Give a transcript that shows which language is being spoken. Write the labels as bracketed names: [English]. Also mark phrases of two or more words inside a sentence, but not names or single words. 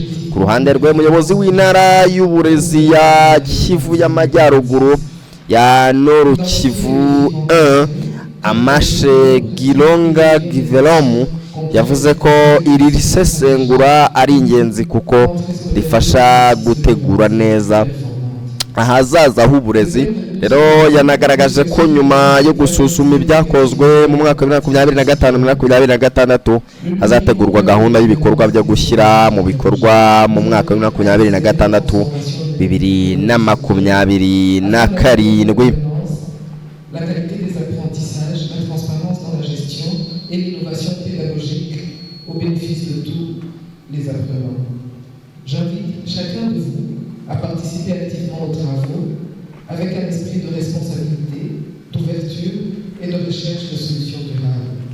[Kinyarwanda] Ku ruhande rwe umuyobozi w'intara y'uburezi ya Kivu y'Amajyaruguru ya Noru Kivu 1 Amashe Gironga Givelomu yavuze ko iri risesengura ari ingenzi kuko rifasha gutegura neza ahazaza h'uburezi. Rero yanagaragaje ko nyuma yo gusuzuma ibyakozwe mu mwaka wa 2025-2026 hazategurwa gahunda y'ibikorwa byo gushyira mu bikorwa mu mwaka wa 2026-2027. [French] La qualité des apprentissages, la transparence dans la gestion et l'innovation pédagogique au bénéfice de tous les apprenants. J'invite chacun de vous à participer activement aux travaux avec un esprit de responsabilité, d'ouverture et de recherche de solutions durables.